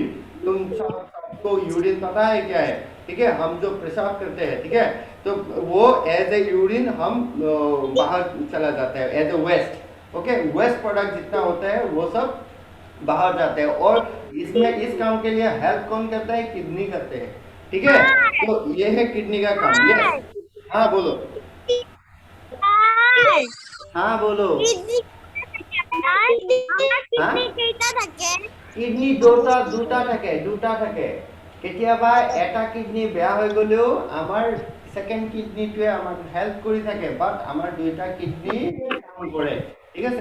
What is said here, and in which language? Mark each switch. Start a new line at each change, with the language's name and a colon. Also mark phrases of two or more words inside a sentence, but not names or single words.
Hindi: तुम सबको यूरिन पता है क्या है, ठीक है, हम जो पेशाब करते हैं, ठीक है, तो वो
English: as a urine
Hindi: हम बाहर चला जाता है
English: as a waste, okay. waste product
Hindi: जितना होता है वो सब बाहर जाते हैं, और इसमें इस काम के लिए हेल्प कौन करता है, किडनी करते हैं, ठीक है। तो ये है किडनी का काम। यस, हाँ बोलो, हाँ बोलो।
Assamese: কিডনি দুটা থাকে। কেতিয়াবা এটা কিডনি বেয়া হৈ গলেও আমাৰ
English: second kidneyটোৱে
Assamese: আমাক হেল্প কৰি থাকে, বাট আমাৰ দুইটা কিডনি কাম কৰে, ঠিক আছে।